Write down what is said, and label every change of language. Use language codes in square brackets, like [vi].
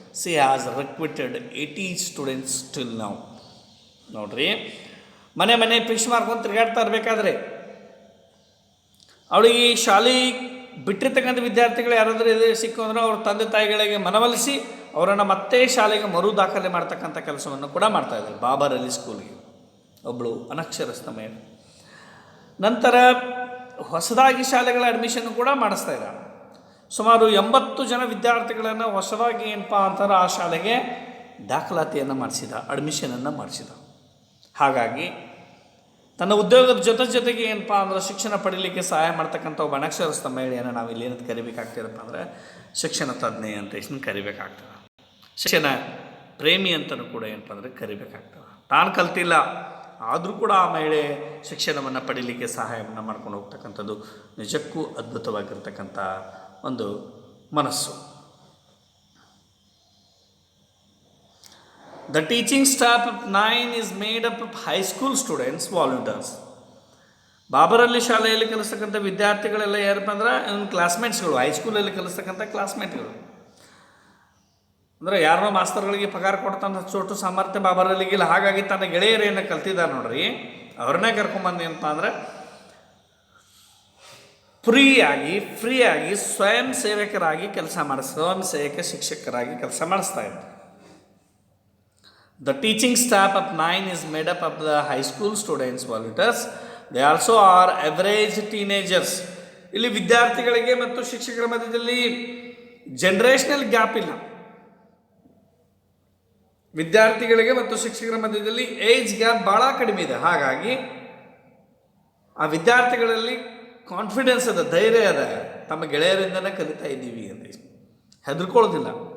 [en] She has recruited 80 students till now. [kn] ನೋಡ್ರಿ, ಮನೆ fish ಮಾರ್ಕೊಂಡು ತಿರುಗಾಡ್ತಾ ಇರಬೇಕಾದ್ರೆ ಅವಳಿಗೆ ಶಾಲೆ ಬಿಟ್ಟಿರ್ತಕ್ಕಂಥ ವಿದ್ಯಾರ್ಥಿಗಳು ಯಾರಾದರೂ ಸಿಕ್ಕು ಅಂದ್ರೆ ಅವ್ರ ತಂದೆ ತಾಯಿಗಳಿಗೆ ಮನವೊಲಿಸಿ ಅವರನ್ನು ಮತ್ತೆ ಶಾಲೆಗೆ ಮರು ದಾಖಲೆ ಮಾಡ್ತಕ್ಕಂಥ ಕೆಲಸವನ್ನು ಕೂಡ ಮಾಡ್ತಾಯಿದ್ದಾರೆ ಬಾಬರಲ್ಲಿ ಸ್ಕೂಲ್ಗೆ. ಒಬ್ಬಳು ಅನಕ್ಷರಸ್ಥ ಮಹಿಳೆ. ನಂತರ ಹೊಸದಾಗಿ ಶಾಲೆಗಳ ಅಡ್ಮಿಷನ್ ಕೂಡ ಮಾಡಿಸ್ತಾ ಇದ್ದಾರೆ. ಸುಮಾರು 80 ಜನ ವಿದ್ಯಾರ್ಥಿಗಳನ್ನು ಹೊಸದಾಗಿ ಏನಪ್ಪ ಅಂತಾರೆ ಆ ಶಾಲೆಗೆ ದಾಖಲಾತಿಯನ್ನು ಮಾಡಿಸಿದ, ಅಡ್ಮಿಷನನ್ನು ಮಾಡಿಸಿದ. ಹಾಗಾಗಿ ತನ್ನ ಉದ್ಯೋಗದ ಜೊತೆಗೆ ಏನಪ್ಪ ಅಂದ್ರೆ ಶಿಕ್ಷಣ ಪಡೀಲಿಕ್ಕೆ ಸಹಾಯ ಮಾಡ್ತಕ್ಕಂಥ ಒಬ್ಬ ಅನಕ್ಷರಸ್ಥ ಮಹಿಳೆಯನ್ನು ನಾವು ಇಲ್ಲಿ ಏನಂತ ಕರಿಬೇಕಾಗ್ತದಪ್ಪ ಅಂದರೆ ಶಿಕ್ಷಣ ತಜ್ಞೆ ಅಂತ ಎಷ್ಟು ಕರಿಬೇಕಾಗ್ತದೆ. ಶಿಕ್ಷಣ ಪ್ರೇಮಿ ಅಂತಲೂ ಕೂಡ ಏನಪ್ಪ ಅಂದರೆ ಕರಿಬೇಕಾಗ್ತದೆ. ತಾನು ಕಲ್ತಿಲ್ಲ ಆದರೂ ಕೂಡ ಆ ಮಹಿಳೆ ಶಿಕ್ಷಣವನ್ನು ಪಡೀಲಿಕ್ಕೆ ಸಹಾಯವನ್ನು ಮಾಡ್ಕೊಂಡು ಹೋಗ್ತಕ್ಕಂಥದ್ದು ನಿಜಕ್ಕೂ ಅದ್ಭುತವಾಗಿರ್ತಕ್ಕಂಥ ಒಂದು ಮನಸ್ಸು. [en] The teaching staff of 9 is made up of high school students, volunteers. [kn] ಬಾಬರಲ್ಲಿ ಶಾಲೆಯಲ್ಲಿ ಕಲಿಸ್ತಕ್ಕಂಥ ವಿದ್ಯಾರ್ಥಿಗಳೆಲ್ಲ ಯಾರಪ್ಪ ಅಂದ್ರೆ ಕ್ಲಾಸ್ಮೇಟ್ಸ್ಗಳು, ಹೈಸ್ಕೂಲಲ್ಲಿ ಕಲಿಸ್ತಕ್ಕಂಥ ಕ್ಲಾಸ್ಮೇಟ್ಗಳು. ಅಂದರೆ ಯಾರೋ ಮಾಸ್ತರ್ಗಳಿಗೆ ಪಗಾರ ಕೊಡ್ತಾನೆ ಚೋಟು ಸಾಮರ್ಥ್ಯ ಬಾಬರಲ್ಲಿಗಿಲ್ಲ. ಹಾಗಾಗಿ ತನ್ನ ಗೆಳೆಯರೇನು ಕಲ್ತಿದ್ದಾರೆ ನೋಡ್ರಿ, ಅವ್ರನ್ನೇ ಕರ್ಕೊಂಬಂದು ಏನಪ್ಪ ಅಂದ್ರೆ ಫ್ರೀಯಾಗಿ ಸ್ವಯಂ ಸೇವಕರಾಗಿ ಕೆಲಸ ಸ್ವಯಂ ಸೇವಕ ಶಿಕ್ಷಕರಾಗಿ ಕೆಲಸ ಮಾಡಿಸ್ತಾ ಇದ್ದಾರೆ. [en] The teaching staff of 9 is made up of the high school students, volunteers. They also are average teenagers. [kn] ಇಲ್ಲಿ ವಿದ್ಯಾರ್ಥಿಗಳಿಗೆ ಮತ್ತು ಶಿಕ್ಷಕರ ಮಧ್ಯದಲ್ಲಿ ಜನರೇಷನಲ್ ಗ್ಯಾಪ್ ಇಲ್ಲ. ವಿದ್ಯಾರ್ಥಿಗಳಿಗೆ ಮತ್ತು ಶಿಕ್ಷಕರ ಮಧ್ಯದಲ್ಲಿ ಏಜ್ ಗ್ಯಾಪ್ ಭಾಳ ಕಡಿಮೆ ಇದೆ. ಹಾಗಾಗಿ ಆ ವಿದ್ಯಾರ್ಥಿಗಳಲ್ಲಿ ಕಾನ್ಫಿಡೆನ್ಸ್ ಅದ, ಧೈರ್ಯ ಅದ, ತಮ್ಮ ಗೆಳೆಯರಿಂದನೇ ಕಲಿತಾ ಇದ್ದೀವಿ ಅಂತ. ಹೆದರ್ಕೊಳ್ಳೋದಿಲ್ಲ.